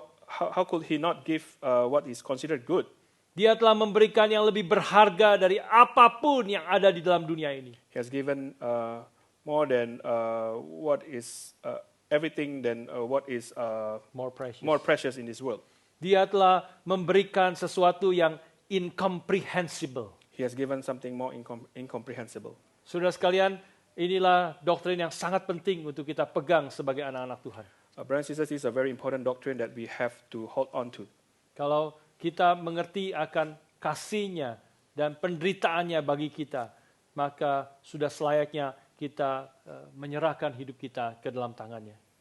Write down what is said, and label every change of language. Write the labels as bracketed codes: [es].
[en] How could he not give what is considered good? [id] Dia telah memberikan yang lebih berharga dari apapun yang ada di dalam dunia ini. [en] He has given more than what is everything than what is more precious in this world. [id] Dia telah memberikan sesuatu yang incomprehensible. [en] He has given something more incomprehensible. [id] Saudara sekalian, inilah doktrin yang sangat penting untuk kita pegang sebagai anak-anak Tuhan. [en] Brothers and sisters, this is a very important doctrine that we have to hold on to. [id] Kalau kita mengerti akan kasih-Nya dan penderitaannya bagi kita, maka sudah selayaknya kita menyerahkan hidup kita ke dalam tangan-Nya.